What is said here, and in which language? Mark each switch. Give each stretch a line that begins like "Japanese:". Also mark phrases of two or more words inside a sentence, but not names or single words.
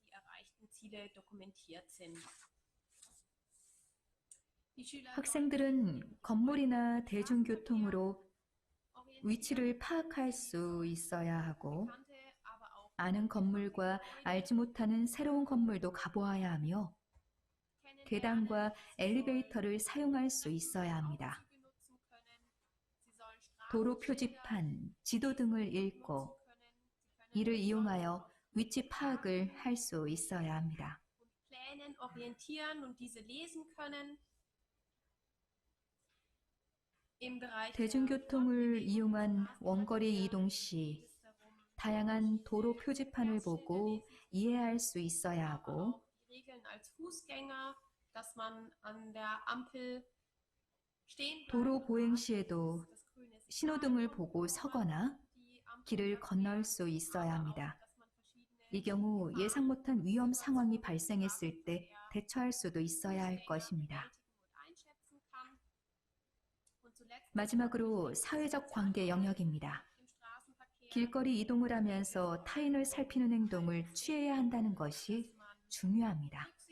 Korean: 학생들은 건물이나 대중교통으로 위치를 파악할 수 있어야 하고 아는 건물과 알지 못하는 새로운 건물도 가보아야 하며 계단과 엘리베이터를 사용할 수 있어야 합니다. 도로 표지판, 지도 등을 읽고 이를 이용하여 위치 파악을 할 수 있어야 합니다.
German: Plänen orientieren und diese lesen können. Im Bereich
Korean: 대중교통을 이용한 원거리 이동 시 다양한 도로 표지판을 보고 이해할 수 있어야 하고
German: die Regeln als Fußgänger, dass man an der Ampel stehen
Korean: 도로 보행 시에도
German: das grüne Signal
Korean: 신호등을 보고 서거나
German: die Ampel
Korean: 길을 건널 수 있어야
German: aber auch,
Korean: 합니다.
German: dass man verschiedene
Korean: 이 경우 예상 못한 위험 상황이 발생했을 때 대처할 수도 있어야 할 것입니다. 마지막으로 사회적 관계 영역입니다. 길거리 이동을 하면서 타인을 살피는 행동을 취해야 한다는 것이 중요합니다.